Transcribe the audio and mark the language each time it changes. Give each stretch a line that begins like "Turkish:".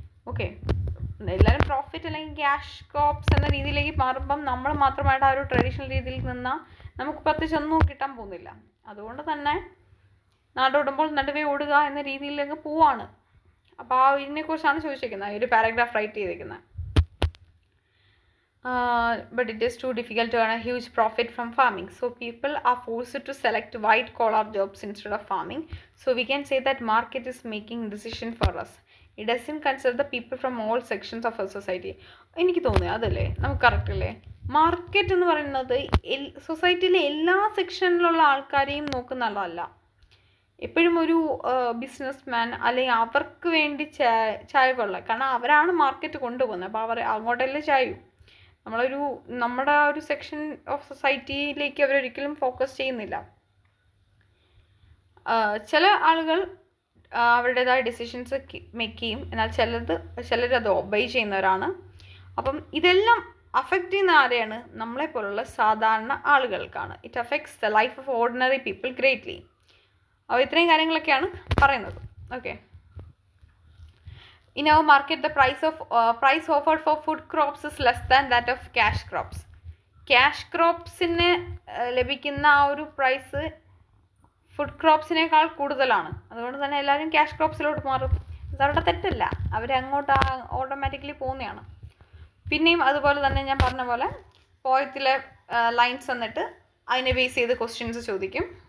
Malayalam: Okay, എല്ലാവരും profit അല്ലെങ്കിൽ cash crops എന്ന രീതിയിലേക്ക് മാറുമ്പം നമ്മൾ മാത്രമായിട്ട് ആ ഒരു ട്രഡീഷണൽ രീതിയിൽ നിന്നാൽ നമുക്ക് പ്രത്യേകിച്ച് ഒന്നും കിട്ടാൻ പോകുന്നില്ല. അതുകൊണ്ട് തന്നെ നാടോടുമ്പോൾ നടുവേ ഓടുക എന്ന രീതിയിലേക്ക് പോവാണ്. അപ്പോൾ ഇതിനെക്കുറിച്ചാണ് ചോദിച്ചിരിക്കുന്നത്, ഈ ഒരു പാരഗ്രാഫ് റൈറ്റ് ചെയ്തിരിക്കുന്നത്.
English: But it is too difficult to earn a huge profit from farming. So people are forced to select white collar jobs instead of farming. So we can say that market is making decision for us. It doesn't consider the people from all sections of our society.
Malayalam: എനിക്ക് തോന്നുന്നു അതല്ലേ നമുക്ക് correct അല്ലേ. Market എന്ന് പറയുന്നത് സൊസൈറ്റിയിലെ എല്ലാ സെക്ഷനിലുള്ള ആൾക്കാരെയും നോക്കുന്നതല്ല. എപ്പോഴും ഒരു ബിസിനസ് മാൻ അല്ലെങ്കിൽ അവർക്ക് വേണ്ടി ചായവുള്ള, കാരണം അവരാണ് മാർക്കറ്റ് കൊണ്ടുപോകുന്നത്. അപ്പോൾ അവർ അങ്ങോട്ടല്ലേ ചായു. നമ്മുടെ ആ ഒരു സെക്ഷൻ ഓഫ് സൊസൈറ്റിയിലേക്ക് അവരൊരിക്കലും ഫോക്കസ് ചെയ്യുന്നില്ല. ചില ആളുകൾ അവരുടേതായ ഡിസിഷൻസ് മേക്ക് ചെയ്യും, എന്നാൽ ചിലരത് ഒബൈ ചെയ്യുന്നവരാണ്. അപ്പം ഇതെല്ലാം അഫക്റ്റ് ചെയ്യുന്ന ആരെയാണ്? നമ്മളെപ്പോലുള്ള സാധാരണ ആളുകൾക്കാണ്.
English: It affects the life of ordinary people greatly.
Malayalam: അപ്പോൾ ഇത്രയും കാര്യങ്ങളൊക്കെയാണ് പറയുന്നത്.
English: Okay, in our market the price offered for food crops is less than that of cash crops.
Malayalam: Cash cropsന് ലഭിക്കുന്ന ആ ഒരു പ്രൈസ് ഫുഡ് ക്രോപ്സിനേക്കാൾ കൂടുതലാണ്. അതുകൊണ്ട് തന്നെ എല്ലാവരും ക്യാഷ് ക്രോപ്സിലോട്ട് മാറും. അതവരുടെ തെറ്റല്ല, അവർ അങ്ങോട്ട് ഓട്ടോമാറ്റിക്കലി പോകുന്നതാണ്. പിന്നെയും അതുപോലെ തന്നെ ഞാൻ പറഞ്ഞ പോലെ പോയത്തിലെ ലൈൻസ് വന്നിട്ട് അതിനെ ബേസ് ചെയ്ത് ക്വസ്റ്റ്യൻസ് ചോദിക്കും.